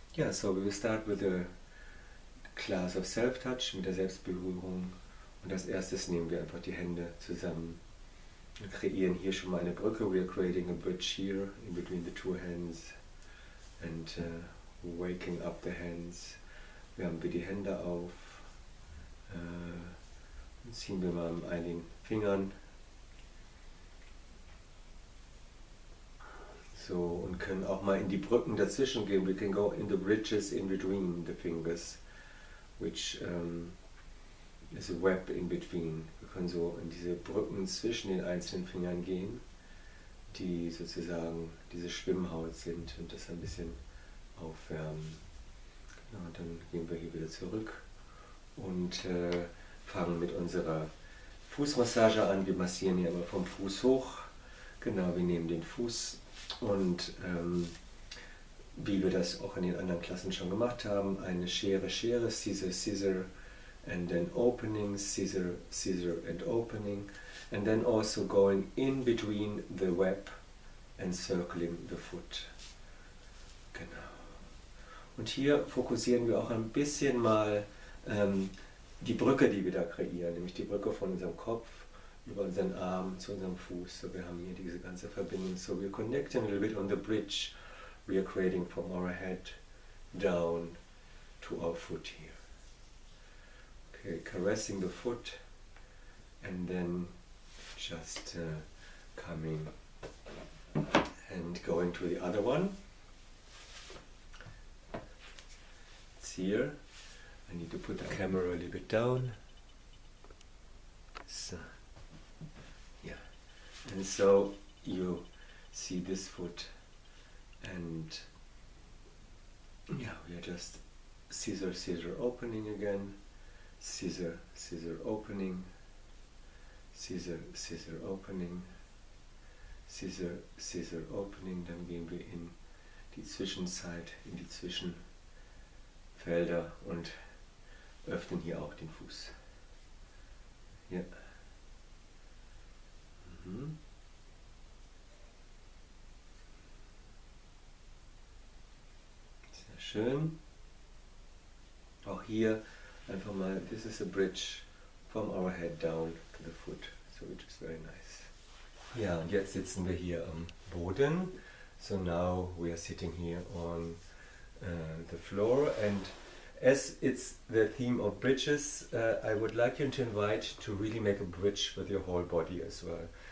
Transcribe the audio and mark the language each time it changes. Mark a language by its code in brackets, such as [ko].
[en] So we will start with the class of self-touch, [de] mit der Selbstberührung, und als erstes nehmen wir einfach die Hände zusammen. Wir kreieren hier schon mal eine Brücke. [en] We are creating a bridge here in between the two hands and waking up the hands. [de] Wärmen wir die Hände auf und ziehen wir mal mit einigen Fingern. So, und können auch mal in die Brücken dazwischen gehen. [en] We can go in the bridges in between the fingers, which is a web in between. [de] Wir können so in diese Brücken zwischen den einzelnen Fingern gehen, die sozusagen diese Schwimmhaut sind, und das ein bisschen aufwärmen. Genau, und dann gehen wir hier wieder zurück und fangen mit unserer Fußmassage an. Wir massieren hier immer vom Fuß hoch. Genau, wir nehmen den Fuß und wie wir das auch in den anderen Klassen schon gemacht haben, eine Schere, [en] Scissor, Scissor, and then opening, scissor, scissor and opening, and then also going in between the web and circling the foot. Genau. [de] Und hier fokussieren wir auch ein bisschen mal die Brücke, die wir da kreieren, nämlich die Brücke von unserem Kopf über unseren Arm zu unserem Fuß. So, wir haben hier diese ganze Verbindung. [en] So we're connecting a little bit on the bridge we are creating from our head down to our foot here. Okay, caressing the foot and then just coming and going to the other one. It's here. I need to put the camera a little bit down. So, yeah. And so you see this foot, and yeah, we are just scissor, scissor, opening again. Scissor, scissor, opening, Scissor, Scissor Opening, Scissor, Scissor Opening, [de] dann gehen wir in die Zwischenzeit, in die Zwischenfelder und öffnen hier auch den Fuß. Hier. Sehr schön. Auch hier einfach mal, [en] this is a bridge from our head down to the foot, so which is very nice. [de] Ja, und jetzt sitzen wir hier am Boden. [en] So now we are sitting here on the floor, and as it's the theme of bridges, I would like you to invite to really make a bridge with your whole body as well.